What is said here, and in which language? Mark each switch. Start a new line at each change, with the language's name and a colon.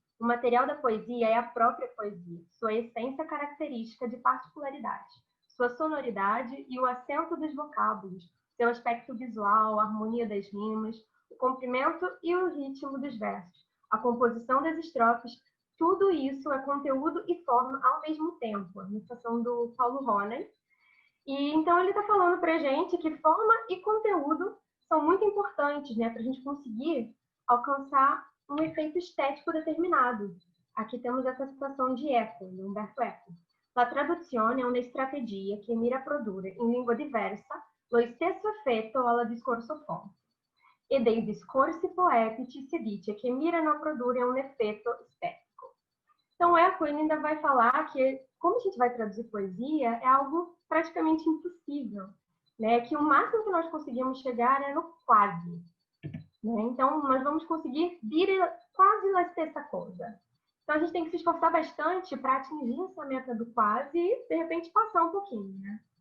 Portuguese: O material da poesia é a própria poesia, sua essência característica de particularidade, sua sonoridade e o acento dos vocábulos, seu aspecto visual, a harmonia das rimas, o comprimento e o ritmo dos versos, a composição das estrofes, tudo isso é conteúdo e forma ao mesmo tempo. A citação do Paulo Ronen. E então ele está falando para a gente que forma e conteúdo são muito importantes, né, para a gente conseguir alcançar um efeito estético determinado. Aqui temos essa citação de Eco, de Umberto Eco.
Italian: La traduzione è una strategia che mira a produrre in lingua diversa lo stesso effetto alla discorso fonte. E dei discorsi poetici si dice che mirano a produrre un effetto estético.
Portuguese: Então, Eco ainda vai falar que, como a gente vai traduzir poesia, é algo praticamente impossível, né? Que o máximo que nós conseguimos chegar é no quase. Né? Então, nós vamos conseguir
Italian: dire
Portuguese: quase
Italian: la stessa
Portuguese: coisa. Então, a gente tem que se esforçar bastante para atingir essa meta do quase e, de repente, passar um pouquinho, né?